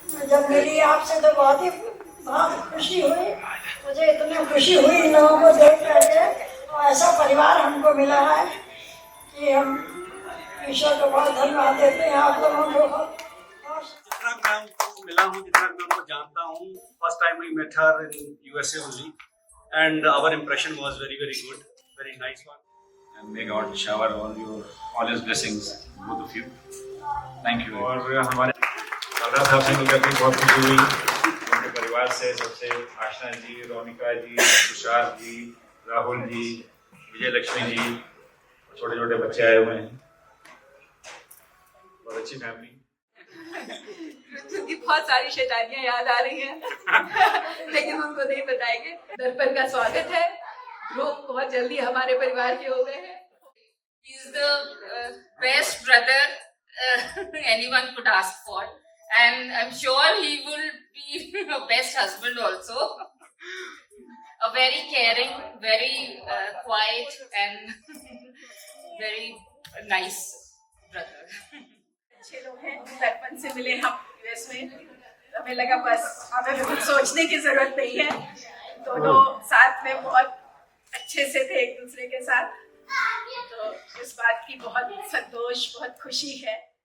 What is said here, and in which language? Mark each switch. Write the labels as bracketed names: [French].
[Hindi] जब मिली आपसे तो बहुत खुशी हुई। मुझे इतनी खुशी हुई इन लोगों को देख करके, और ऐसा परिवार हमको मिला है कि हम ईश्वर को बहुत धन्यवाद देते हैं आप लोगों को। जितना मैं उनको मिला हूँ, जितना मैं उनको जानता हूँ, [English] First time we met her in USA only and our impression was very good, very nice one. And may God shower all His blessings, both of you. Thank you. [Hindi] और हमारे सरदार साहब से मिलकर भी बहुत खुशी हुई। उनके परिवार से सबसे आशना जी, रोनिका जी, तुषार जी, राहुल जी, विजय लक्ष्मी जी, छोटे छोटे बच्चे आए हुए हैं। बहुत अच्छी फैमिली। उनकी बहुत सारी शैतानियां याद आ रही हैं लेकिन उनको नहीं बताएंगे। दर्पण का स्वागत है। लोग बहुत जल्दी हमारे परिवार के हो गए हैं। [English] He is the best brother anyone could ask for, and I'm sure he will be a best husband also. A very caring, very quiet, and very nice brother. [Hindi] अच्छे लोग हैं। दर्पण से मिले हम यूएस में, हमें लगा बस हमें भी कुछ सोचने की जरूरत नहीं है। दोनों साथ में बहुत अच्छे से थे एक दूसरे के साथ, तो इस बात की बहुत संतोष, बहुत खुशी है।